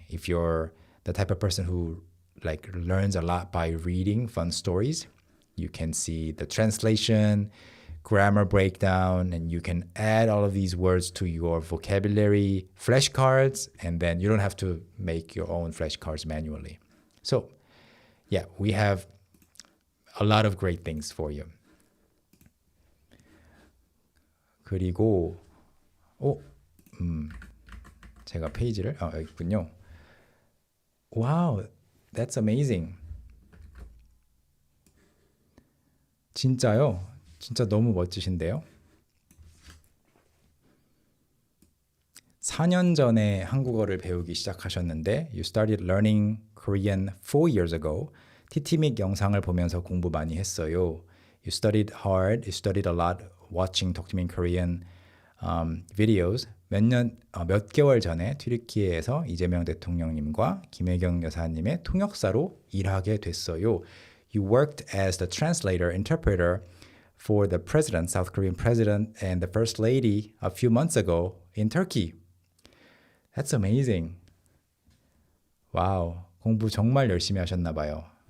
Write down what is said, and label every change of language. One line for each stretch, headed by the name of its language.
English: If you're the type of person who like learns a lot by reading fun stories, you can see the translation, grammar breakdown, and you can add all of these words to your vocabulary flashcards, and then you don't have to make your own flashcards manually. So, yeah, we have a lot of great things for you.
Korean: 그리고 제가 페이지를 여기 있군요.
English: Wow, that's amazing.
Korean: 진짜요? 진짜 너무 멋지신데요? 4년 전에 한국어를 배우기 시작하셨는데
English: You started learning Korean 4 years ago.
Korean: 티티믹 영상을 보면서 공부 많이 했어요.
English: You studied hard, you studied a lot watching Talk to Me in Korean videos.
Korean: 몇 개월 전에 튀르키예에서 이재명 대통령님과 김혜경 여사님의 통역사로 일하게 됐어요.
English: You worked as the translator, interpreter for the president, South Korean president, and the first lady a few months ago in Turkey. That's amazing.
Korean: 와우, 공부 정말 열심히 하셨나 봐요.